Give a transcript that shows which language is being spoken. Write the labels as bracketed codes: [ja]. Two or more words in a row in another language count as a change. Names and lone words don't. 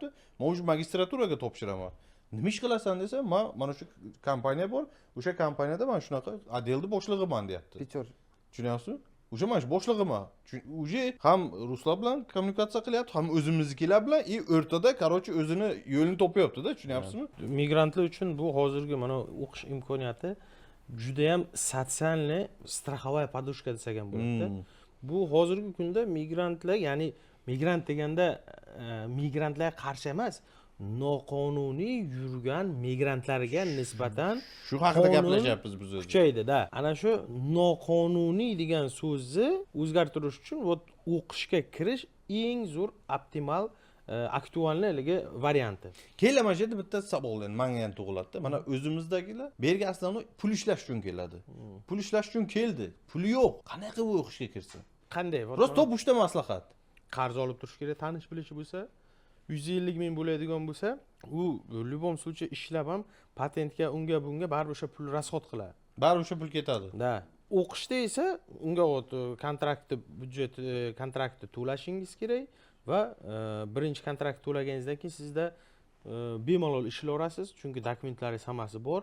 [uz] "Men o'sha magistraturaga topshiraman." Nima ish qilasan desa, "Men mana shu kompaniya bor, o'sha kompaniyada men shunaqa отделni boshlig'iman" deyapti. Tushunyapsizmi? O'sha men boshlig'iman. Uje ham ruslar bilan kommunikatsiya qilyapti, ham o'zimiznikilar bilan и o'rtada, короче, o'zini yo'lini topyapti-da, tushunyapsizmi? Migrantlar uchun bu hozirgi mana o'qish imkoniyati juda ham [ru] социальный страховая подушка [uz] desak ham bo'ladi. Bu hozirgi kunda migrantlar, ya'ni migrant deganda migrantlarga qarshi emas, noqonuniy yurgan migrantlarga nisbatan Shu haqida gaplashyapmiz biz o'zi. kuchaydi-da. Ana shu noqonuniy degan so'zni o'zgartirish uchun o'qishga kirish eng zo'r optimal aktualniligi varianti. Keyin mana shu yerda bitta savol menga ham tug'iladi-da. Mana o'zimizdagilar bu yerga aslida pul ishlash uchun keladi. Pul ishlash uchun keldi. Puli yo'q. Qanaqa qilib o'qishga kirsin? Qanday? Prosta bushda maslahat. Qarz olib turish kerak, tanish bilishi bo'lsa, 150 ming bo'ladigan bo'lsa, u [ru] любом случае [uz] ishlab ham patentga, unga bunga baribir o'sha pul rasxod qiladi. Baribir o'sha pul ketadi. Da. O'qishda esa unga kontraktni, byudjet kontraktni to'lashingiz kerak va birinchi kontrakt to'laganingizdan keyin sizda bemalol ishlayverasiz, chunki dokumentlaringiz hammasi bor.